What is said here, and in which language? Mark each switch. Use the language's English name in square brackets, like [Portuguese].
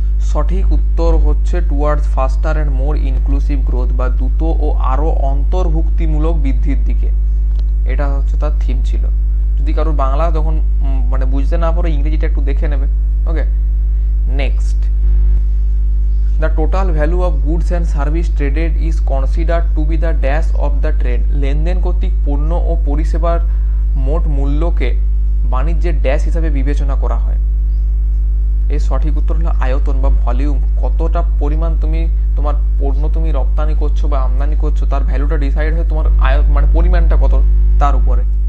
[Bangla] সঠিক উত্তর হচ্ছে [English] towards faster and more inclusive growth, [Bangla] বা দ্রুত ও আরো অন্তর্ভুক্তিমূলক বৃদ্ধির দিকে। এটা হচ্ছে তার থিম ছিল। যদি কারোর বাংলা তখন মানে বুঝতে না পারো, ইংরেজিটা একটু দেখে নেবে। [English] Okay, next, the total value of goods and service traded is considered to be the dash of the trade। [Bangla] লেনদেন কর্তৃক পণ্য ও পরিষেবার মোট মূল্যকে বাণিজ্যের ড্যাশ হিসাবে বিবেচনা করা হয়। এর সঠিক উত্তর হলো আয়তন বা ভলিউম। কতটা পরিমাণ তোমার পণ্য তুমি রপ্তানি করছো বা আমদানি করছো তার ভ্যালুটা ডিসাইড হয় তোমার মানে পরিমাণটা কত তার উপরে।